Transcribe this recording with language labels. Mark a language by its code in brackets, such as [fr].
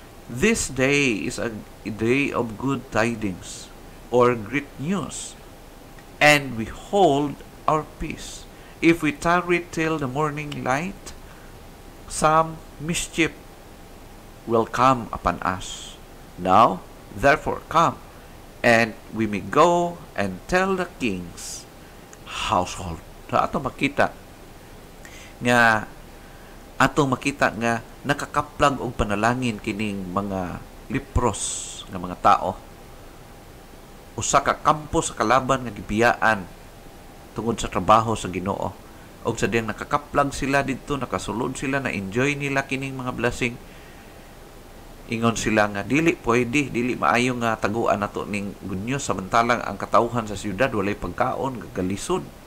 [en] This day is a day of good tidings, or great news, and we hold our peace. If we tarry till the morning light, some mischief will come upon us. Now, therefore, come, and we may go and tell the king's household. [ceb] So, ato makita nga nakakaplag og panalangin kining mga lepros nga mga tao. Usa ka kampo sa kalaban nga gibiyaan tungod sa trabaho sa Ginoo. Og sa diyang nakakaplag sila dito, nakasulod sila, na-enjoy nila kining mga blessing. Ingon sila nga, dili maayo nga taguan nato ning [en] good news, [ceb] samantalang ang katawhan sa siyudad walay pagkaon, gagalisod.